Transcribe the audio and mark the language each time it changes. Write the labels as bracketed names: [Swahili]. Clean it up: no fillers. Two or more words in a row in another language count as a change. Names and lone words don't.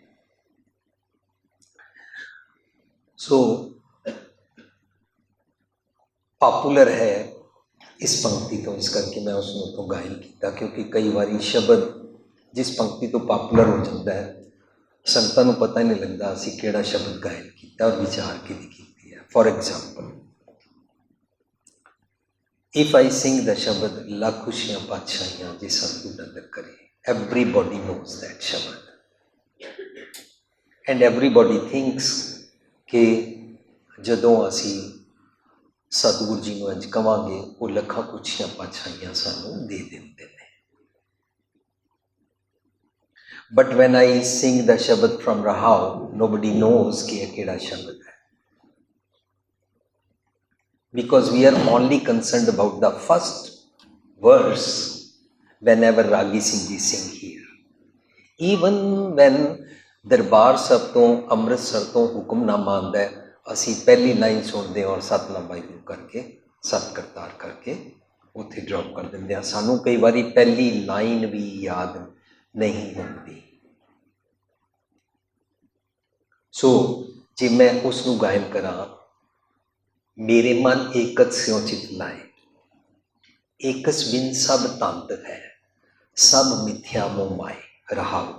[Hindi] सो पॉपुलर है इस पंक्ति तो इस करके मैं उसमें तो गायन किया क्योंकि कई बार शब्द जिस पंक्ति तो पॉपुलर हो जाता है [Punjabi] ਸੰਗਤਾਂ ਨੂੰ ਪਤਾ ਹੀ ਨਹੀਂ ਲੱਗਦਾ ਅਸੀਂ ਕਿਹੜਾ ਸ਼ਬਦ ਗਾਇਨ ਕੀਤਾ ਔਰ ਵਿਚਾਰ ਕਿਹਦੀ ਕੀਤੀ ਹੈ। [English] for example, if I sing the shabad [Punjabi] ਲੱਖ ਖੁਸ਼ੀਆਂ ਪਾਤਸ਼ਾਹੀਆਂ ਜੇ ਸਤਿਗੁਰ ਨਦਰ ਕਰੇ, [English] everybody knows that shabad and everybody thinks [Punjabi] ਕਿ ਜਦੋਂ ਅਸੀਂ ਸਤਿਗੁਰ ਜੀ ਨੂੰ ਇੰਝ ਕਵਾਂਗੇ ਉਹ ਲੱਖਾਂ ਖੁਸ਼ੀਆਂ ਪਾਤਸ਼ਾਹੀਆਂ ਸਾਨੂੰ ਦੇ ਦਿੰਦੇ ਨੇ। [English] But when I sing the shabad from Rahao, nobody knows [Punjabi] ਕਿ ਇਹ ਕਿਹੜਾ ਸ਼ਬਦ ਹੈ, [English] because we are only concerned about the first verse whenever Ragi Singh ji sing here. Even when [Punjabi] ਦਰਬਾਰ ਸਾਹਿਬ ਤੋਂ ਅੰਮ੍ਰਿਤਸਰ ਤੋਂ ਹੁਕਮਨਾਮਾ ਆਉਂਦਾ ਹੈ, ਅਸੀਂ ਪਹਿਲੀ ਲਾਈਨ ਸੁਣਦੇ ਹਾਂ ਔਰ ਸਤਨਾਮ ਵਾਹਿਗੁਰੂ ਕਰਕੇ ਸਤ ਕਰਤਾਰ ਕਰਕੇ ਉੱਥੇ ਡ੍ਰੌਪ ਕਰ ਦਿੰਦੇ ਹਾਂ। ਸਾਨੂੰ ਕਈ ਵਾਰੀ ਪਹਿਲੀ ਲਾਈਨ ਵੀ ਯਾਦ ਨਹੀਂ ਹੁੰਦੀ। ਸੋ ਜੇ ਮੈਂ ਉਸ ਨੂੰ ਗਾਇਨ ਕਰਾਂ, ਮੇਰੇ ਮਨ ਏਕਤ ਸਿਉ ਚਿਤ ਲਾਏ, ਏਕਸ ਬਿਨ ਸਭ ਤੰਤ ਹੈ, ਸਭ ਮਿਥਿਆ ਮੋਹ ਮਾਏ ਰਹਾਉ।